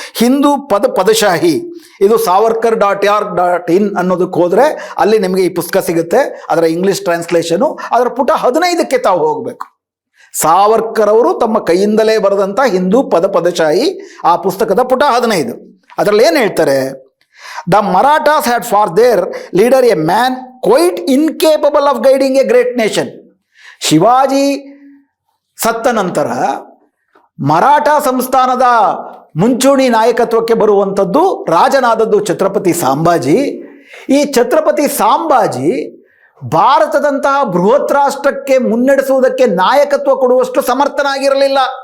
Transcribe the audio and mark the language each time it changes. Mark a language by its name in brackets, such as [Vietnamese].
[Kannada] ಹಿಂದೂ ಪದಶಾಹಿ, ಇದು savarkar.org.in ಅನ್ನೋದಕ್ಕೆ ಹೋದರೆ ಅಲ್ಲಿ ನಿಮಗೆ ಈ ಪುಸ್ತಕ ಸಿಗುತ್ತೆ. ಅದರ ಇಂಗ್ಲಿಷ್ ಟ್ರಾನ್ಸ್ಲೇಷನು, ಅದರ ಪುಟ 15ಕ್ಕೆ ತಾವು ಹೋಗಬೇಕು. ಸಾವರ್ಕರ್ ಅವರು ತಮ್ಮ ಕೈಯಿಂದಲೇ ಬರೆದಂಥ ಹಿಂದೂ ಪದಶಾಹಿ, ಆ ಪುಸ್ತಕದ ಪುಟ 15. ಅದರಲ್ಲಿ ಏನು ಹೇಳ್ತಾರೆ? [English] The Marathas had for their leader a man quite incapable of guiding a great nation. [Kannada] Shivaji ಸತ್ತ ನಂತರ ಮರಾಠ ಸಂಸ್ಥಾನದ ಮುಂಚೂಣಿ ನಾಯಕತ್ವಕ್ಕೆ ಬರುವಂಥದ್ದು ರಾಜನಾದದ್ದು ಛತ್ರಪತಿ ಸಾಂಬಾಜಿ. ಈ ಛತ್ರಪತಿ ಸಾಂಬಾಜಿ ಭಾರತದಂತಹ ಬೃಹತ್ ರಾಷ್ಟ್ರಕ್ಕೆ ಮುನ್ನಡೆಸುವುದಕ್ಕೆ ನಾಯಕತ್ವ ಕೊಡುವಷ್ಟು ಸಮರ್ಥನಾಗಿರಲಿಲ್ಲ.